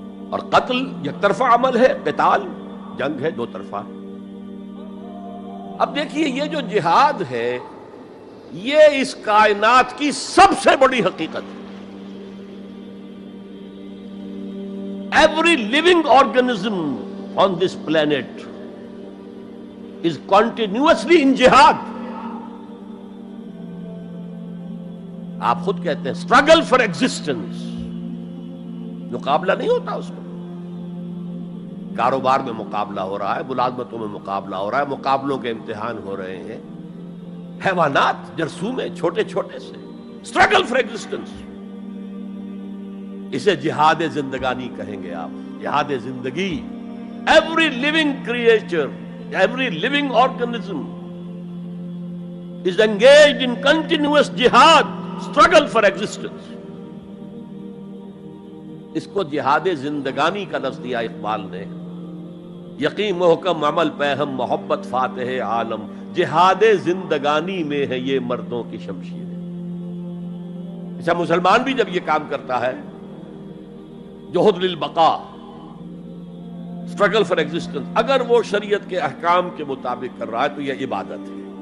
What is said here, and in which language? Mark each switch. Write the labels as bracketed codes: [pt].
[ur] اور قتل یک طرفہ عمل ہے، قتال جنگ ہے، دو طرفہ. اب دیکھیے یہ جو جہاد ہے یہ اس کائنات کی سب سے بڑی حقیقت ہے. [en] Every living organism on this planet is continuously in jihad. [ur] آپ خود کہتے ہیں [en] struggle for existence، [ur] مقابلہ نہیں ہوتا اس میں. کاروبار میں مقابلہ ہو رہا ہے، ملازمتوں میں مقابلہ ہو رہا ہے، مقابلوں کے امتحان ہو رہے ہیں. حیوانات، جرثومے، چھوٹے چھوٹے سے [en] Struggle for existence. [ur] اسے جہاد زندگانی کہیں گے آپ، جہاد زندگی. [en] Every living creature, every living organism is engaged in continuous جہاد، struggle for existence. [ur] اس کو جہاد زندگانی کا لفظ دیا اقبال نے. یقین محکم عمل پہم محبت فاتح عالم، جہاد زندگانی میں ہے یہ مردوں کی شمشیر. اچھا مسلمان بھی جب یہ کام کرتا ہے، جہد للبقاء، [en] struggle for existence, [ur] اگر وہ شریعت کے احکام کے مطابق کر رہا ہے تو یہ عبادت ہے.